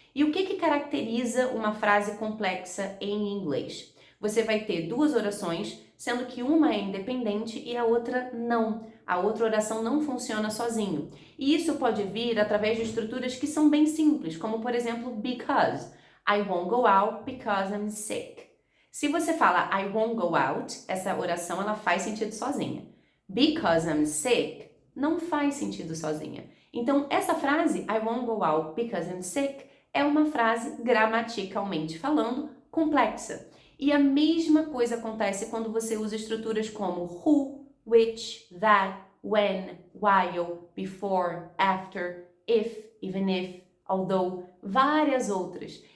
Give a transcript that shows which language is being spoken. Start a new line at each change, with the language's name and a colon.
Portuguese: E o que caracteriza uma frase complexa em inglês? Você vai ter duas orações, sendo que uma é independente e a outra não. A outra oração não funciona sozinho. E isso pode vir através de estruturas que são bem simples, como por exemplo, because.
English: I won't go out because I'm sick.
Portuguese: Se você fala
English: I won't go out,
Portuguese: essa oração ela faz sentido sozinha.
English: Because I'm sick
Portuguese: não faz sentido sozinha. Então, essa frase
English: I won't go out because I'm sick
Portuguese: é uma frase gramaticalmente falando complexa. E a mesma coisa acontece quando você usa estruturas como who, which, that, when, while, before, after, if, even if, although, várias outras.